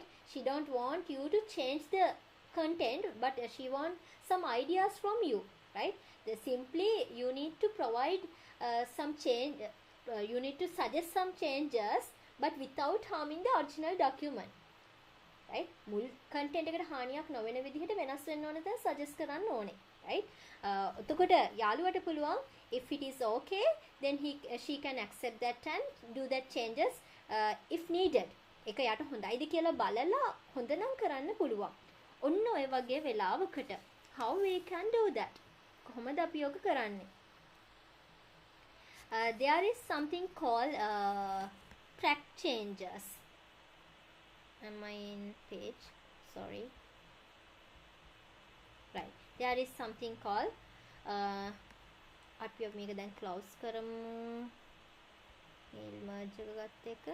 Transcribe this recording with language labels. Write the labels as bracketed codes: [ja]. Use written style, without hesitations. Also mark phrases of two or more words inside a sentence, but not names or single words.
[en] She don't want you to change the content, but she want some ideas from you, right? Simply you need to provide some change. You need to suggest some changes but without harming the original document. Right? [si] මුල් content එකට හානියක් නොවන විදිහට වෙනස් වෙන්න ඕන තැන් suggest කරන්න ඕනේ. Right? එතකොට යාළුවට පුළුවන් [en] if it is okay then she can accept that and do that changes if needed. [si] ඒක යට හොඳයිද කියලා බලලා හොඳ නම් කරන්න පුළුවන්. ඔන්න ඔය වගේ වෙලාවකට [en] how we can do that? [si] කොහොමද අපි යෝග කරන්නේ? [en] There is something called track changes. Am I in page? Sorry. Right. There is something called [si] අපි මේක දැන් close කරමු. [en] mail merge [si] එක ගත්ත එක.